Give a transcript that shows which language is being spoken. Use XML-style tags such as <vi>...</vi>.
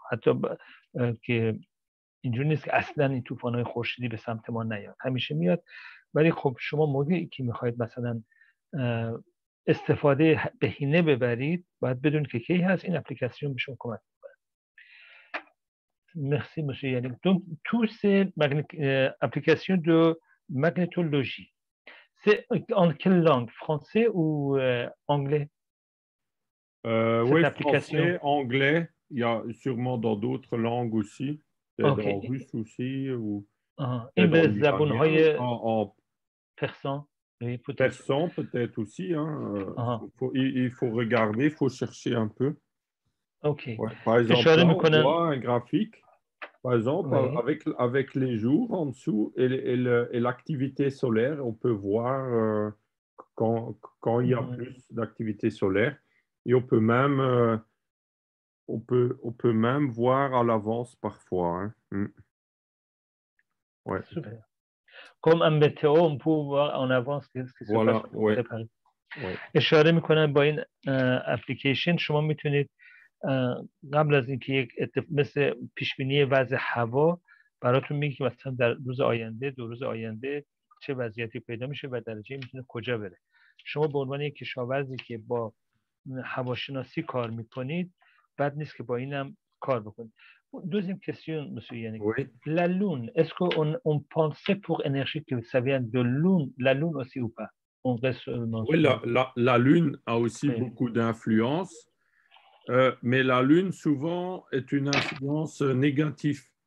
<fa>حتی که اینجوری نیست که اصلا این طوفان‌های خورشیدی به سمت ما نیاد، همیشه میاد. ولی خب شما موقعی که میخواید مثلا استفاده بهینه ببرید، باید بدونید که کی هست. این اپلیکیشن به شما کمک میکنه.</fa> <fr>Merci monsieur Yannick. Donc tous ces applications de magnétologie, c'est en quelle langue, français ou anglais? Oui, français, anglais. Il y a sûrement dans d'autres langues aussi, peut-être en russe aussi ou</fr> <fa>این به زبان‌های</fa> <fr>en persan. persan peut-être aussi. Hein. Il faut regarder, il faut chercher un peu. Okay. Ouais. Par exemple, là, on voit un graphique, par exemple, avec les jours en dessous et l'activité solaire. On peut voir quand il y a plus d'activité solaire. Et on peut même voir à l'avance parfois. Hein. Ouais. Super. Comme un météo, on peut voir en avance ce qui se Voilà, passe. Ouais.</fr> <fa>اشاره میکنن با این اپلیکیشن شما میتونید قبل از اینکه یک مثل پیشبینی وضع هوا براتون میگه که مثلا در روز آینده، 2 روز آینده چه وضعیتی پیدا میشه و درجه میتونه کجا بره. شما به عنوان یک کشاورزی که با هواشناسی کار میکنید، بد نیست که با اینم کار بکنید.</fa> <fr>Deuxième question, monsieur Yannick. Oui. La lune, est-ce qu'on pensait pour énergie que ça vient de la lune aussi ou pas? On reste seulement Oui, la Lune a aussi beaucoup d'influence, mais la Lune souvent est une influence négative.</fr>